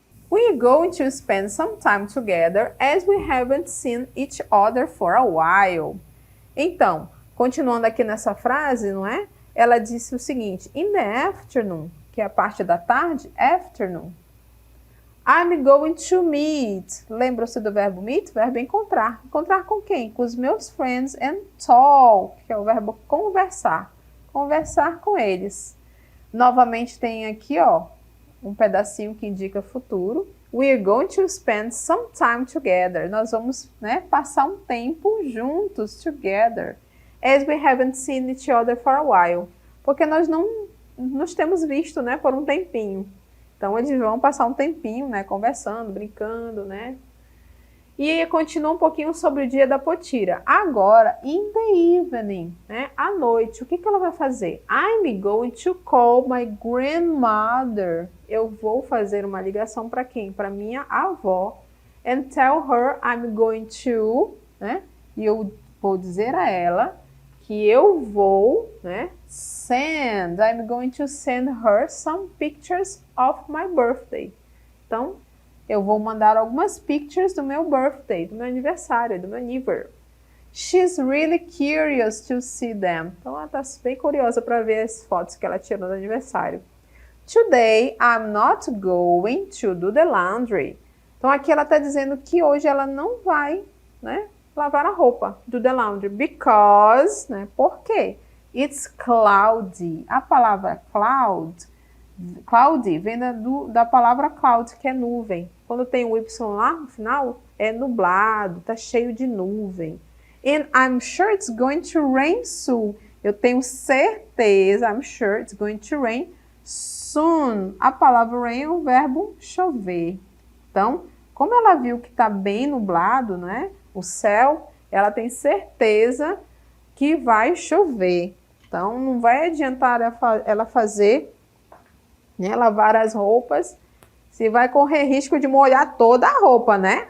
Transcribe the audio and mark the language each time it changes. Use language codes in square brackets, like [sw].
[en] We're going to spend some time together as we haven't seen each other for a while. [pt] Então, continuando aqui nessa frase, não é? Ela disse o seguinte, [en] in the afternoon, [pt] que é a parte da tarde, afternoon. [en] I'm going to meet. [pt] Lembra-se do verbo meet? Verbo encontrar. Encontrar com quem? Com os meus [en] friends and talk, [pt] que é o verbo conversar. Conversar com eles. Novamente tem aqui, ó, um pedacinho que indica futuro. [en] We're going to spend some time together. [pt] Nós vamos, né, passar um tempo juntos, together. [en] As we haven't seen each other for a while. [pt] Porque nós não nos temos visto, né, por um tempinho. Então, eles vão passar um tempinho, né, conversando, brincando, né. E continua um pouquinho sobre o dia da Potira. Agora, [en] in the evening, [pt] né, à noite, o que ela vai fazer? [en] I'm going to call my grandmother. [pt] Eu vou fazer uma ligação para quem? Para minha avó. [en] And tell her I'm going to, né, [pt] e eu vou dizer a ela que eu vou, [en] né, I'm going to send her some pictures of my birthday. [pt] Então, eu vou mandar algumas pictures do meu birthday, do meu aniversário, do meu nível. [en] She's really curious to see them. [pt] Então, ela está bem curiosa para ver as fotos que ela tirou do aniversário. [en] Today, I'm not going to do the laundry. [pt] Então, aqui ela está dizendo que hoje ela não vai, né, lavar a roupa, [en] do the laundry, [pt] because, né, por quê? [en] It's cloudy. [pt] A palavra cloudy vem da palavra cloud, que é nuvem. Quando tem o Y lá no final, é nublado, tá cheio de nuvem. [en] And I'm sure it's going to rain soon. [pt] Eu tenho certeza, [en] I'm sure it's going to rain soon. [pt] A palavra rain é o verbo chover. Então, como ela viu que está bem nublado, né, o céu, ela tem certeza que vai chover. Então, não vai adiantar ela fazer, né, lavar as roupas, se vai correr risco de molhar toda a roupa, né?